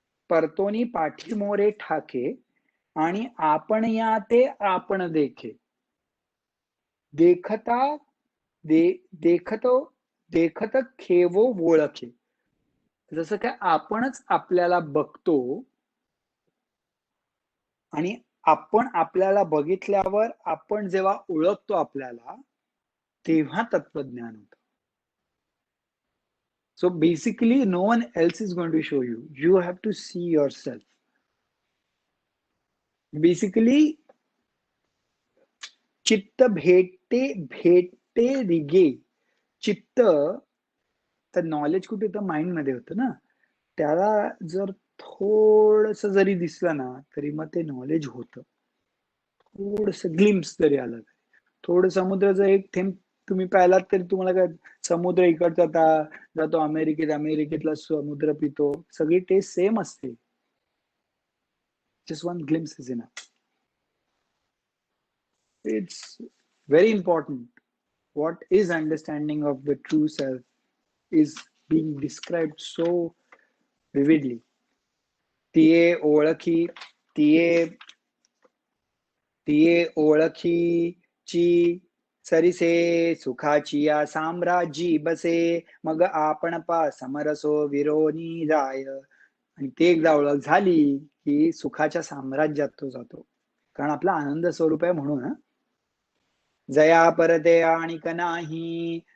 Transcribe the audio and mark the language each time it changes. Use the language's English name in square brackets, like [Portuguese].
[Marathi] परतोनी पाठीमोरे ठाके, आणि आपण या ते आपण देखे, देखता देखतो देखत खेवो ओळखे. जसं काय आपणच आपल्याला बघतो, आणि आपण आपल्याला बघितल्यावर आपण जेव्हा ओळखतो आपल्याला, तेव्हा तत्वज्ञान होतं. [English] So basically no one else is going to show you. You have to see yourself. [Marathi] Basically चित्त भेटते रिगे. चित्त, तर नॉलेज कुठे तर माइंड मध्ये होतं ना, त्याला जर थोडस जरी दिसलं ना, तरी मग ते नॉलेज होतं. थोडस ग्लिम्स जरी आलं, थोडं समुद्राचं एक थेंब तुम्ही पाहिलात तरी तुम्हाला काय, समुद्र इकडचा जातो अमेरिकेतला समुद्र पितो, सगळी टेस्ट सेम असते. [English] Just one glimpse is enough. It's very important. What is understanding of the true self is being described so vividly. [Marathi] तिये ओळखी तिये तिये ओळखीची सरिसे, सुखाची या साम्राज्यी बसे, मग आपण पा समरसो विरोनी जाय. आणि ते एकदा ओळख झाली की सुखाच्या साम्राज्यात तो जातो, कारण आपला आनंद स्वरूप आहे म्हणून. जया परते आणिक नाही,